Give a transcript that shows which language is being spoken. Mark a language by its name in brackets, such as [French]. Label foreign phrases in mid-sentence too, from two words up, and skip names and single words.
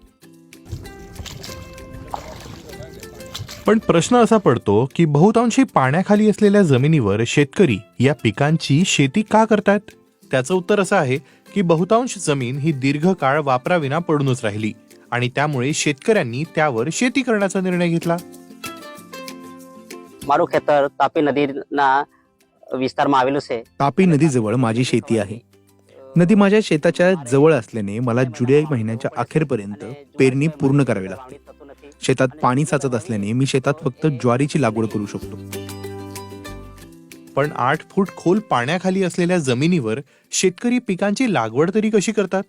[Marathi] पण प्रश्न असा पडतो की बहुतांशी पाण्याखाली असलेल्या जमिनीवर शेतकरी या पिकांची शेती का करतायत? त्याचं उत्तर असं आहे की बहुतांश जमीन ही दीर्घकाळ वापराविना पडूनच राहिली आणि त्यामुळे शेतकऱ्यांनी त्यावर शेती करण्याचा निर्णय घेतला. [Gujarati] મારું ખેતર તાપી નદીના વિસ્તારમાં આવેલું છે. [Marathi] तापी नदीजवळ माझी शेती आहे. नदी माझ्या शेताच्या जवळ असल्याने मला जुलै महिन्याच्या अखेरपर्यंत पेरणी पूर्ण करावी लागते. शेतात पाणी साचत असल्याने मी शेतात फक्त ज्वारीची लागवड करू शकतो. पण 8 फूट खोल पाण्याखाली असलेल्या जमिनीवर शेतकरी पिकांची लागवड तरी कशी करतात?